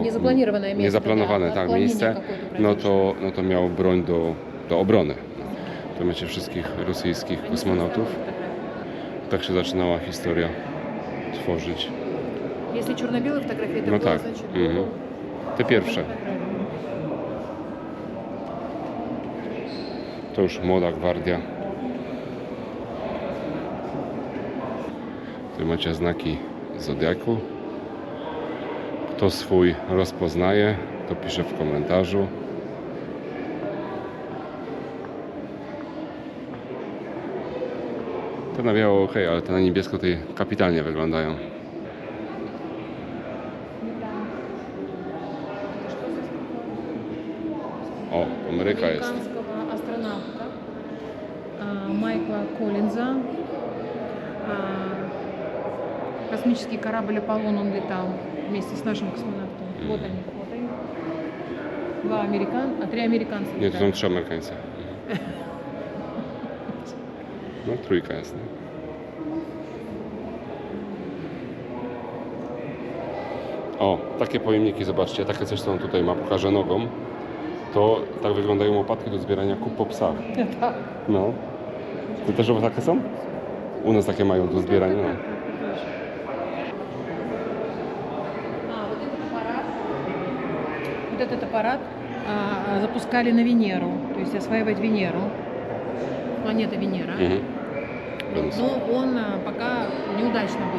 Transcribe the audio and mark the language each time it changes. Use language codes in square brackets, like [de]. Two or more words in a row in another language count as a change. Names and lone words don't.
[pl] Niezaplanowane miejsce. niezaplanowane, tak, miejsce, no to miał broń do obrony. Tu macie wszystkich rosyjskich kosmonautów. Tak się zaczynała historia tworzyć. [ru] Если черно-белая фотография, это [pl] No [ru] было, [pl] tak. [ru] значит, [pl] Te pierwsze. To już młoda gwardia. Tu macie znaki zodiaku. Kto swój rozpoznaje, to pisze w komentarzu. Te na biało ok, ale te na niebiesko tutaj kapitalnie wyglądają. O, Ameryka jest. [ru] Американского астронавта Майкла Коллинза. Космический корабль Аполлон, он летал вместе с нашим космонавтом. Вот они, фото. 3 американца. [pl] Nie, to [ru] летали. [pl] są 3 Amerykańcy. No, trójka jest. Nie? O, takie pojemniki, zobaczcie, takie coś co on tutaj ma, pokażę nogą. To tak wyglądają łopatki do zbierania kup po psach. Tak. No. To też takie są? U nas takie mają do zbierania. No. [ru] Вот этот аппарат запускали на Венеру, то есть осваивать Венеру. Планета Венера. [pl] Więc [ru] Но он пока неудачно был.